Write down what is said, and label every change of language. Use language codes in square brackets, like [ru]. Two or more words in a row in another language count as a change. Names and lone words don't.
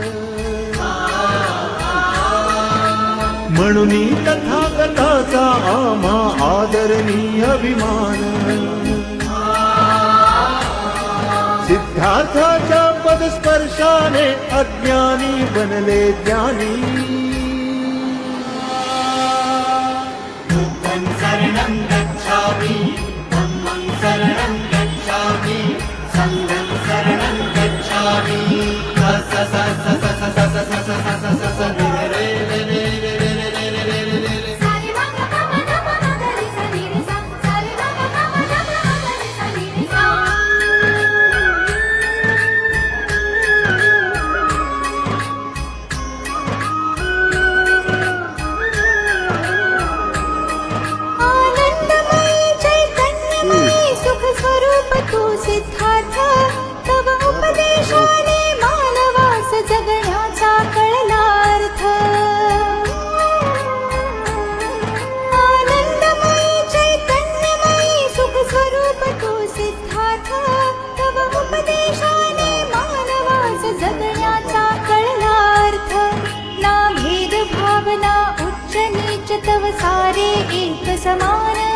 [mr] म्हणून तथागताचा आम्हा आदरणीय अभिमान सिद्धार्थाच्या पदस्पर्शाने अज्ञानी बनले ज्ञानी [pi] बुद्धं शरणं गच्छामि धम्मं शरणं गच्छामि संघं शरणं गच्छामि स स स स स स स स स स स स रे रे रे रे रे रे रे रे रे रे रे रे. सारे मग रे सा नी रे सा सारे मग रे सा नी रे सा [mr] आनंदमयी चैतन्यमयी सुख स्वरूप तू सिद्धार्थ तव उपदेशाने मानवास जगण्याचा कळलार्थ आनंदमयी चैतन्यमयी सुख स्वरूप तू सिद्धार्थ तव उपदेशाने मानवास जगण्याचा कळलार्थ ना भेद भावना उच्च नीच तव सारे एक समान